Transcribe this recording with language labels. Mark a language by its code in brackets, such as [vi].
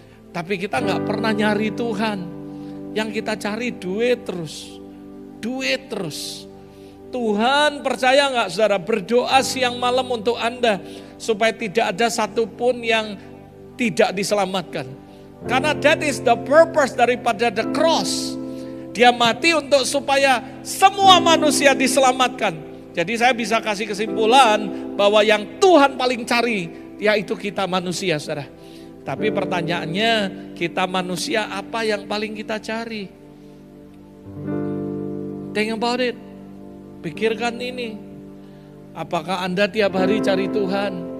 [id] Tapi kita gak pernah nyari Tuhan. Yang kita cari duit terus. Duit terus. Tuhan percaya gak, saudara, berdoa siang malam untuk Anda supaya tidak ada satupun yang tidak diselamatkan. [en] Karena that is the purpose daripada the cross. [id] Dia mati untuk supaya semua manusia diselamatkan. Jadi saya bisa kasih kesimpulan bahwa yang Tuhan paling cari yaitu kita manusia, saudara. Tapi pertanyaannya, kita manusia apa yang paling kita cari? [en] Think about it. [id] Pikirkan ini. Apakah Anda tiap hari cari Tuhan?